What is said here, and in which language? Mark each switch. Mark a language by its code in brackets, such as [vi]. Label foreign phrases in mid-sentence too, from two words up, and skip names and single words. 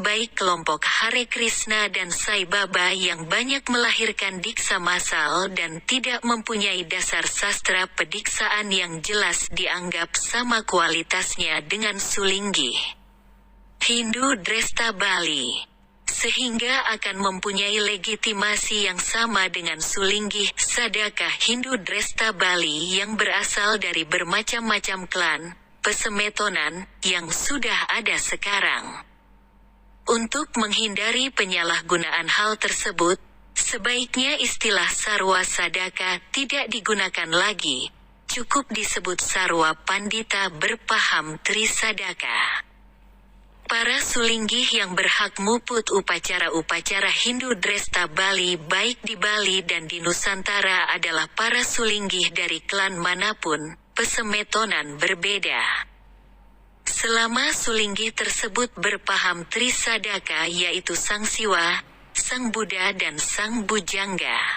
[id] baik kelompok Hare Krishna dan Sai Baba yang banyak melahirkan diksa massal dan tidak mempunyai dasar sastra pediksaan yang jelas dianggap sama kualitasnya dengan Sulinggi Hindu Dresta Bali, sehingga akan mempunyai legitimasi yang sama dengan Sulinggi Sadaka Hindu Dresta Bali yang berasal dari bermacam-macam klan, pesemetonan, yang sudah ada sekarang. Untuk menghindari penyalahgunaan hal tersebut, sebaiknya istilah sarwa sadaka tidak digunakan lagi, cukup disebut sarwa pandita berpaham Trisadaka. Para Sulinggih yang berhak muput upacara-upacara Hindu Dresta Bali baik di Bali dan di Nusantara adalah para Sulinggih dari klan manapun, pesemetonan berbeda. Selama Sulinggih tersebut berpaham Trisadaka yaitu Sang Siwa, Sang Buddha dan Sang Bujangga.